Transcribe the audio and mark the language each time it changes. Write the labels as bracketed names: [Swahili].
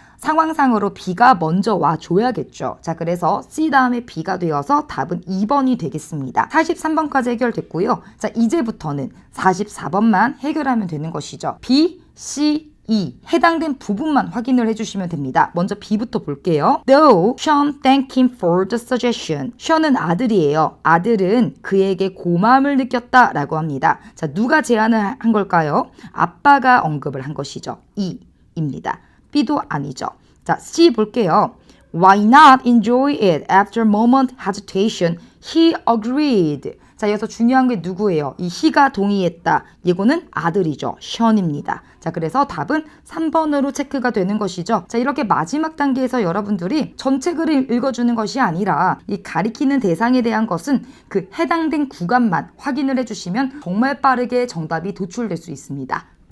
[Korean] 상황상으로 B가 먼저 와줘야겠죠. 자, 그래서 C 다음에 B가 되어서 답은 2번이 되겠습니다. 43번까지 해결됐고요. 자, 이제부터는 44번만 해결하면 되는 것이죠. B, C, E 해당된 부분만 확인을 해주시면 됩니다. 먼저 B부터 볼게요. [English] Though Sean thanked him for the suggestion. [Korean] Sean은 아들이에요. 아들은 그에게 고마움을 느꼈다 라고 합니다. 자, 누가 제안을 한 걸까요? 아빠가 언급을 한 것이죠. E입니다. B도 아니죠. 자, C 볼게요. [English] Why not enjoy it after a moment hesitation? He agreed. [Korean] 자, 여기서 중요한 게 누구예요? 이 he가 동의했다. 이거는 아들이죠. 션입니다. 자, 그래서 답은 3번으로 체크가 되는 것이죠. 자, 이렇게 마지막 단계에서 여러분들이 전체 글을 읽어주는 것이 아니라 이 가리키는 대상에 대한 것은 그 해당된 구간만 확인을 해주시면 정말 빠르게 정답이 도출될 수 있습니다.